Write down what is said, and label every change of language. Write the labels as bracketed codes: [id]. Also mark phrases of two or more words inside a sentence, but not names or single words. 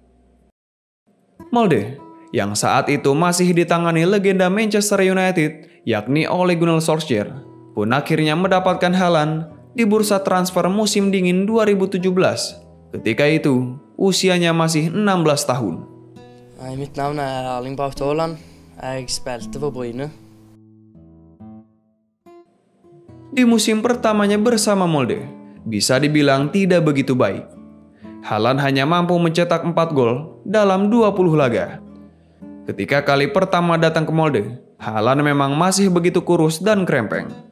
[id] Molde, yang saat itu masih ditangani legenda Manchester United, yakni Ole Gunnar Solskjaer, pun akhirnya mendapatkan Haaland di bursa transfer musim dingin 2017. Ketika itu, usianya masih 16 tahun. [no] Mitt navn Erling Braut Haaland. Jeg spilte for Bryne. [id] Di musim pertamanya bersama Molde, bisa dibilang tidak begitu baik. Haaland hanya mampu mencetak 4 gol dalam 20 laga. Ketika kali pertama datang ke Molde, Haaland memang masih begitu kurus dan krempeng.